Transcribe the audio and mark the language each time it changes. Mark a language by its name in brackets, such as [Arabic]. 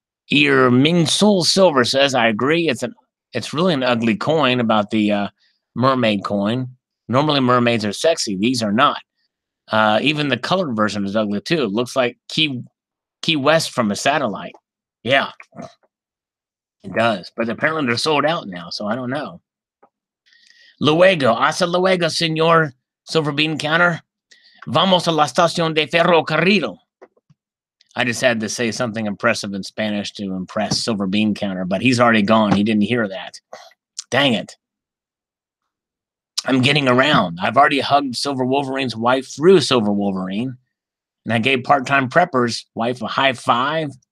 [English] Ear Ming Soul Silver says, I agree. It's really an ugly coin about the mermaid coin. Normally mermaids are sexy. These are not. Even the colored version is ugly too. It looks like Key West from a satellite. Yeah, it does. But apparently they're sold out now, so I don't know. [Spanish] Luego, hasta luego, señor Silver Bean Counter. Vamos a la estación de ferrocarril. [English] I just had to say something impressive in Spanish to impress Silver Bean Counter, but he's already gone. He didn't hear that. Dang it. I'm getting around. I've already hugged Silver Wolverine's wife through Silver Wolverine, and I gave Part-Time Prepper's wife a high five.